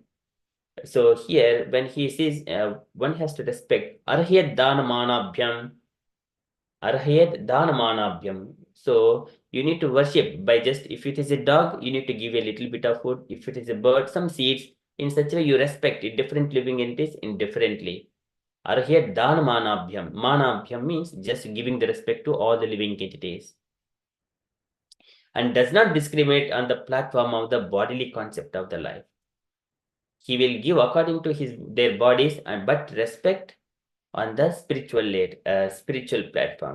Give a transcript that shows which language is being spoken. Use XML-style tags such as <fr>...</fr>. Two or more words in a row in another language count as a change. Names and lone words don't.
<en>So here, when he sees, one has to respect</en> <sa>अर्ह्यत् दानमानाभ्याम्. अर्ह्यत् दानमानाभ्याम्.</sa> <en>So you need to worship by just, if it is a dog, you need to give a little bit of food. If it is a bird, some seeds. In such a way, you respect different living entities indifferently.</en> <sa>अर्ह्यत् दानमानाभ्याम्.</sa> <en>Manabhyam means just giving the respect to all the living entities, and does not discriminate on the platform of the bodily concept of the life. He will give according to their bodies, but respect on the spiritual platform.</en>